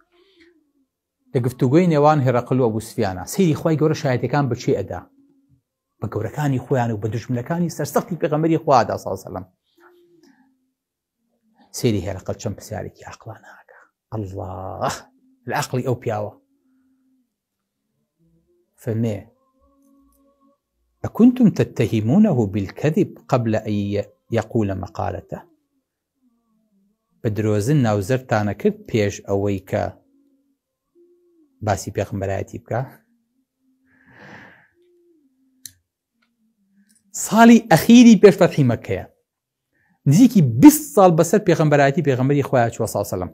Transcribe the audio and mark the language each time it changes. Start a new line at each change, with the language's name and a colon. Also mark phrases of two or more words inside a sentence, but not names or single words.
Central Kurdish: لە گفتوگۆی نێوان هێرەقل و ئەبوو سوفیانە سەیری خوای گەورە شایەتەکان بەچێ ئەدا، بە گەورەکانی خۆیان و بە دوژمنەکانی سەرسەختی پێغەمبەری خوادا
Arabic: صلی الله علیه وسلم.
Central Kurdish: سێری هێرەقەل چەند پرسیارێکی عەقڵانەکە. الله لە عەقڵی ئەو پیاوە فەرمێ
Arabic: أكنتم تتهمونه بالكذب قبل أن يقول مقالته
Central Kurdish: بدروزن ناوزرتانە کرد پێش ئەوەی کە باسی پێغەمبەرایەتی بکە. ساڵی ئەخیری پێش فەتحی مەککەیە، نزیکی 20 ساڵ بەسەر پێغەمبەرایەتی پێغەمبەری خۆیان چووە
Arabic: صلی الله علیه وسلم.